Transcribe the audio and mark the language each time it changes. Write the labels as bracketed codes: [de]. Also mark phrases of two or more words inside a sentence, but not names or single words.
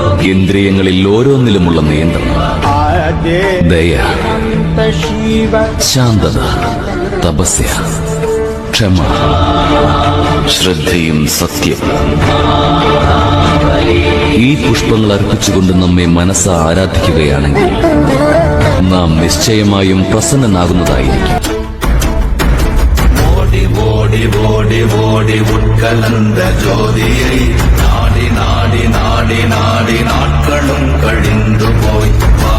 [ml] ഇന്ദ്രിയങ്ങളിൽ ഓരോന്നിലുമുള്ള നിയന്ത്രണം, ദയ, ശാന്തത, തപസ്യ, ക്ഷമ, ശ്രദ്ധയും സത്യവും. ഈ പുഷ്പങ്ങൾ അർപ്പിച്ചുകൊണ്ട് നമ്മെ മനസ്സ് ആരാധിക്കുകയാണെങ്കിൽ നാം നിശ്ചയമായും പ്രസന്നനാകുന്നതായിരിക്കും. [ta] ஓடி ஓடி ஓடி ஓடி ഉட்கலந்த ஜோதியை நாடி நாடி நாடி நாடி நாட்களும் கழிந்து போய்